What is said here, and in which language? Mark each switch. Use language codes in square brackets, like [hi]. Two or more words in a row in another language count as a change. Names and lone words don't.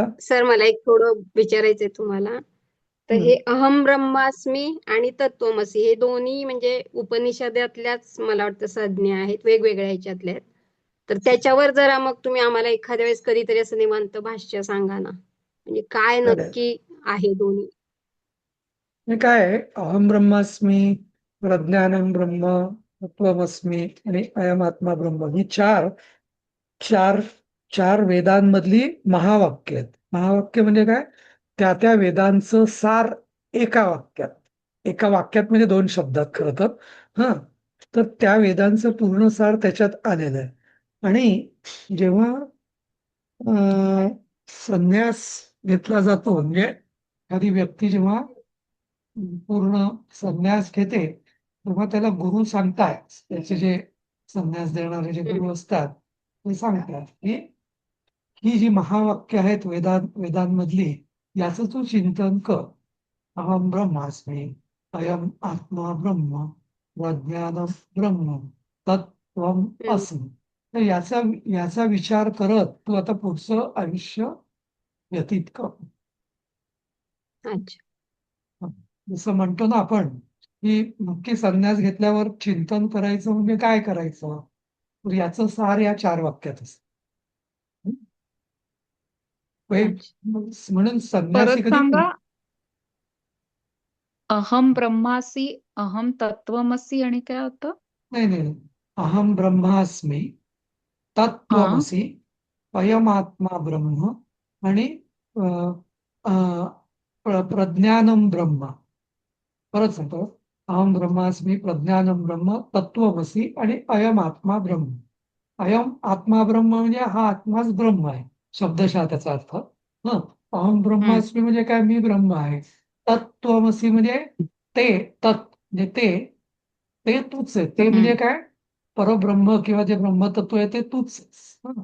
[mr] सर, मला एक थोडं विचारायचंय तुम्हाला. तर हे [sa] अहम ब्रह्मास्मी [mr] आणि तत्वमसी हे दोन्ही म्हणजे उपनिषदातल्याच मला वाटतं संज्ञा आहेत, वेगवेगळ्या ह्याच्यातल्या आहेत. तर त्याच्यावर जरा मग तुम्ही आम्हाला एखाद्या वेळेस कधीतरी असं निवांत भाष्य सांगा ना, म्हणजे काय चालेल. नक्की आहे दोन्ही. हे काय आहे, [sa] अहम ब्रह्मास्मी, प्रज्ञानम ब्रह्म, तत्वमस्मी आणि अयम आत्मा ब्रह्म, [mr] ही चार चार चार वेदांमधली महावाक्य आहेत. महावाक्य म्हणजे काय, त्या त्या वेदांचं सार एका वाक्यात म्हणजे 2 शब्दात खरं तर. हा, तर त्या वेदांचं पूर्ण सार त्याच्यात आलेलं आहे. आणि जेव्हा संन्यास घेतला जातो, म्हणजे एखादी व्यक्ती जेव्हा पूर्ण संन्यास घेते तेव्हा त्याला गुरु सांगतात, त्याचे जे संन्यास देणारे जे गुरु असतात ते सांगतात की ही जी महावाक्य आहेत वेदांमधली, याचं तू चिंतन कर. [sa] अहम ब्रह्मास्मी, अयम आत्मा ब्रह्म, प्रज्ञानम ब्रह्म तत्त्वम असं. [mr] तर याचा विचार करत तू आता पुढचं आयुष्य व्यतीत कर. अच्छा. जसं म्हणतो ना आपण की नक्की संन्यास घेतल्यावर चिंतन करायचं म्हणजे काय करायचं, तर याचं सार या 4 वाक्यात असतं. अच्छा. म्हणून संन्यासी परत कधी सांगा. [sa] अहम ब्रह्मासी, अहम तत्वमसी [mr] आणि काय होतं? नाही. [sa] अहम ब्रह्मास्मी, [mr] हा. [sa] तत्त्वमसी, अयमात्मा ब्रह्म आणि अ, अ, प्रज्ञानम ब्रह्म. [mr] परत सांगतो, [sa] अहम ब्रह्मास्मी, प्रज्ञानम ब्रह्म, तत्त्वमसी आणि अयम आत्मा ब्रह्म. अयम आत्मा ब्रह्म [mr] म्हणजे हा आत्माच ब्रह्म आहे, शब्दशः त्याचा अर्थ. हं, [sa] अहम ब्रह्मास्मी [mr] म्हणजे काय, मी ब्रह्म आहे. तत्त्वमसी म्हणजे ते, तत् म्हणजे ते तूच आहे. ते म्हणजे काय, परब्रह्म किंवा जे ब्रह्मतत्व आहे ते तूच आहेस. हं.